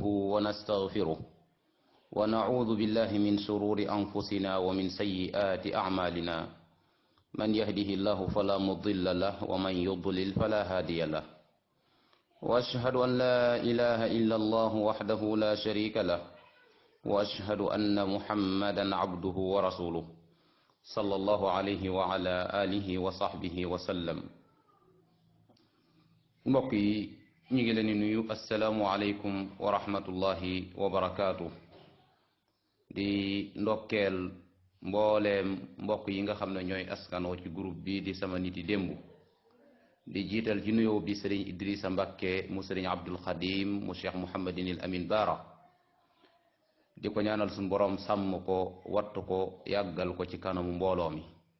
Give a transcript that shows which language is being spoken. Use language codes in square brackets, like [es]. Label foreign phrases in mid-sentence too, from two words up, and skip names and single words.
[ar] ونستغفره ونعوذ بالله من شرور أنفسنا ومن سيئات أعمالنا من يهده الله فلا مضل له ومن يضلل فلا هادي له وأشهد أن لا إله إلا الله وحده لا شريك له وأشهد أن محمدا عبده ورسوله صلى الله عليه وعلى آله وصحبه وسلم [wo] mbokk yi ñu ngi leen di nuyu [ar] السلام عليكم ورحمة الله وبركاته [wo] di ndokkeel mbooleem mbokk yi nga xam ne ñooy askanoo ci groupe bi di sama niti démb di jiital ci nuyoo bi sëriñ Idrissa Mbakke mu sëriñ Abdul Xadim mu cheikh Mouhamadinil Amin Baara di ko ñaanal suñu boroom sàmm ko wattu ko yàggal ko ci kanamu mbooloo mi